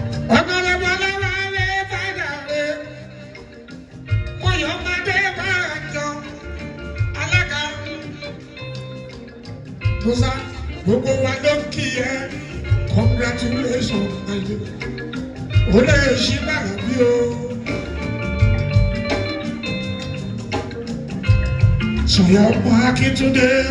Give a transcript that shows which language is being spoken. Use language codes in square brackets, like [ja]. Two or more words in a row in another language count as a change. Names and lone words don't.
[yo] Honorable Ọlọ́wálé Fádàrẹ. Mọ̀yọ́mọdé máa jọ. Alága. Musa, gbogbo wa ló ń kí ẹ. [en] Congratulations, my dear. [yo] Ó lè ṣí bàrà bí o. Sọ̀yà ọmọ Akíntúndé.